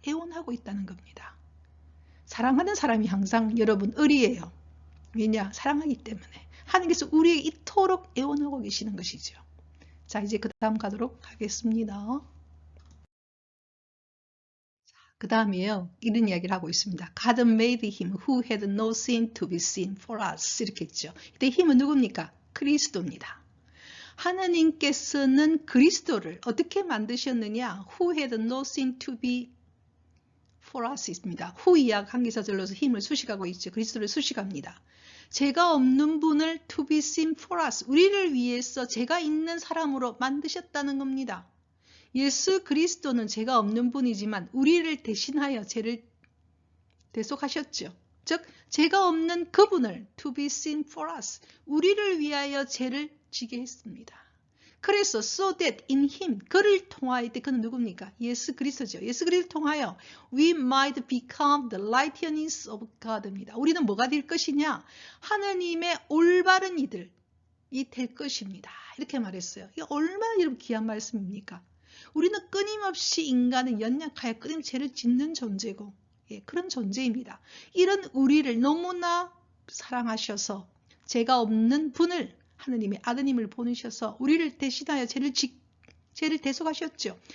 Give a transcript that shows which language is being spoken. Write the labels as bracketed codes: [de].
[ko] 애원하고 있다는 겁니다. 사랑하는 사람이 항상 여러분 의리예요. 왜냐? 사랑하기 때문에. 하느님께서 우리에게 이토록 애원하고 계시는 것이죠. 자, 이제 그 다음 가도록 하겠습니다. 그 다음에요, 이런 이야기를 하고 있습니다. [en] God made him who had no sin to be sin for us. [ko] 이렇게 했죠. 이때 힘은 누굽니까? 그리스도입니다. 하나님께서는 그리스도를 어떻게 만드셨느냐? [en] Who had no sin to be for us 입니다. [ko] who 이약 한기사절로서 힘을 수식하고 있죠. 그리스도를 수식합니다. 죄가 없는 분을 [en] to be sin for us, [ko] 우리를 위해서 죄가 있는 사람으로 만드셨다는 겁니다. 예수 그리스도는 죄가 없는 분이지만 우리를 대신하여 죄를 대속하셨죠. 즉 죄가 없는 그분을 [en] to be sin for us, [ko] 우리를 위하여 죄를 지게 했습니다. 그래서 [en] so that in him, [ko] 그를 통하여, 그는 누굽니까? 예수 그리스도죠. 예수 그리스도를 통하여 [en] we might become the righteousness of God입니다. [ko] 우리는 뭐가 될 것이냐? 하느님의 올바른 이들이 될 것입니다. 이렇게 말했어요. 이게 얼마나 여러분 귀한 말씀입니까? 우리는 끊임없이 인간은 연약하여 끊임없이 죄를 짓는 존재고, 그런 존재입니다. 이런 우리를 너무나 사랑하셔서 죄가 없는 분을, 하느님의 아드님을 보내셔서 우리를 대신하여 죄를 대속하셨죠.